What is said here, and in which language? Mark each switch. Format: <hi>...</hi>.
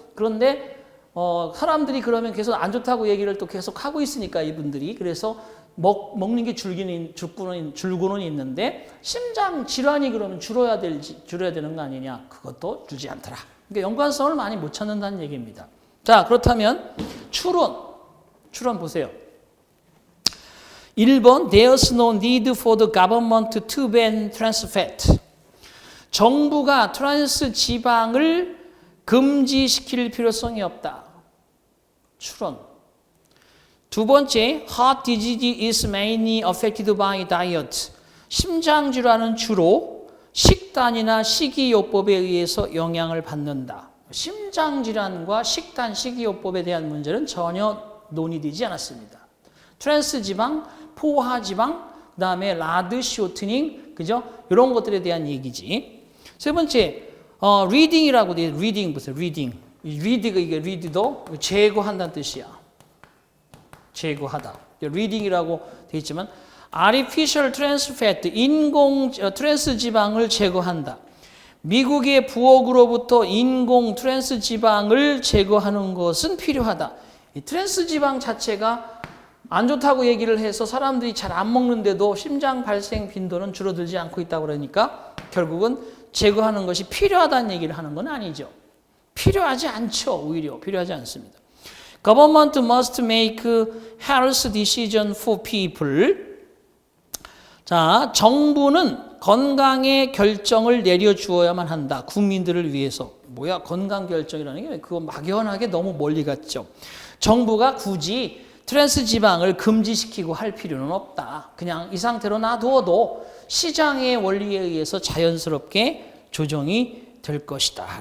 <ko>그런데 사람들이 그러면 계속 안 좋다고 얘기를 또 계속 하고 있으니까 이분들이 그래서 먹는 게 줄고는 있는데 심장 질환이 그러면 줄여야 되는 거 아니냐? 그것도 줄지 않더라. 그러니까 연관성을 많이 못 찾는다는 얘기입니다. 자, 그렇다면 추론 보세요. 1번</ko> <en>There's no need for the government to ban trans fat.</en> <ko>정부가 트랜스 지방을 금지시킬 필요성이 없다. 추론. 두 번째,</ko> <en>heart disease is mainly affected by diet.</en> <ko>심장 질환은 주로 식단이나 식이요법에 의해서 영향을 받는다. 심장 질환과 식단, 식이요법에 대한 문제는 전혀 논의되지 않았습니다. 트랜스 지방, 포화 지방, 그다음에 라드 쇼트닝, 그죠? 이런 것들에 대한 얘기지. 세 번째, reading이라고 돼. reading 보세요.</ko> <en>reading.</en> <ko>이게 read도 제거한다는 뜻이야. 제거하다. reading이라고 돼 있지만</ko> <en>artificial trans fat,</en> <ko>인공 트랜스 지방을 제거한다. 미국의 부엌으로부터 인공 트랜스 지방을 제거하는 것은 필요하다. 이 트랜스 지방 자체가 안 좋다고 얘기를 해서 사람들이 잘 안 먹는데도 심장 발생 빈도는 줄어들지 않고 있다고 그러니까 결국은 제거하는 것이 필요하다는 얘기를 하는 건 아니죠. 필요하지 않죠. 오히려 필요하지 않습니다.</ko> <en>Government must make health decision for people.</en> <ko>자, 정부는 건강의 결정을 내려주어야만 한다. 국민들을 위해서. 뭐야, 건강 결정이라는 게 그거 막연하게 너무 멀리 갔죠. 정부가 굳이 트랜스 지방을 금지시키고 할 필요는 없다. 그냥 이 상태로 놔두어도 시장의 원리에 의해서 자연스럽게 조정이 될 것이다.</ko>